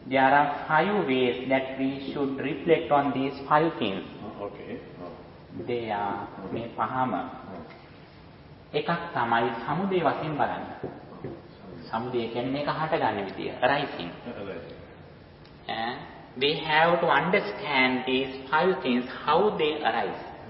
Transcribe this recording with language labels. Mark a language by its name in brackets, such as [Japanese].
[English] There are five ways that we should reflect on these five things. Okay. They are [Sinhala] මේ පහම එකක් තමයි සමුදේ වශයෙන් බලන්න. සමුදේ කියන්නේ එක හට ගන්න විදිය. [English] Rising. And we have to understand these five things how they arise.